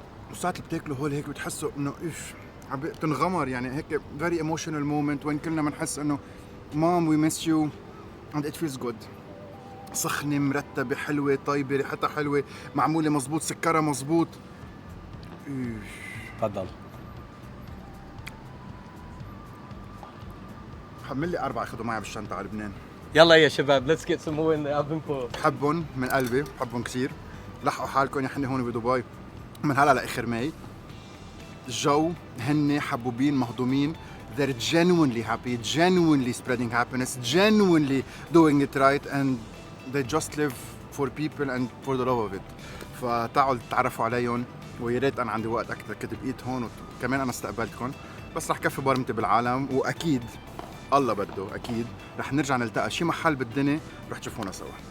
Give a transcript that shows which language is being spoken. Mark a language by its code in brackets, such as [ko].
[ar] وساعات اللي بتاكلوا هول هيك بتحسوا انه ايش عم تنغمر يعني هيك [en] very emotional moment [ar] وين كلنا بنحس انه [en] Mom we miss you and it feels good. [ar] سخنة مرتبة حلوة طيبة ريحتها حلوة معمولة مزبوط سكرها مزبوط. تفضل. حمل لي 4 اخذوا معي بالشنطة على لبنان. يلا يا شباب [en] let's get some more in the oven for. [ar] بحبهم من قلبي بحبهم كثير. لحقوا حالكم يا حني هون بدبي من هلا لاخر ماي. الجو هن حبوبين مهضومين. [en] They're genuinely happy, genuinely spreading happiness, genuinely doing it right, and they just live for people and for the love of it. [ar] فتعالوا تتعرفوا عليهم ويا ريت انا عندي وقت اكثر كنت بقيت هون وكمان انا استقبلتكم بس رح كفي برمتي بالعالم واكيد الله بده اكيد رح نرجع نلتقى شي محل بالدنيا رح تشوفونا سوا.